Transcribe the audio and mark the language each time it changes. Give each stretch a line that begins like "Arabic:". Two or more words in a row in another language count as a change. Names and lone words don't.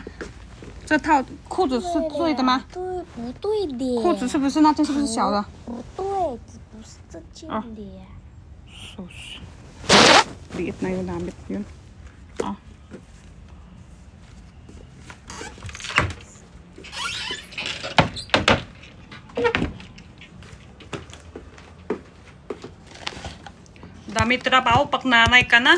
Chinese: 这套裤子是对的吗？对，不对的。裤子是不是那件是不是小的？不对，不是这件的。
Filipino: Sus. Liit na yung damit yun. Ah. Dami trabaho pag nanay ka na.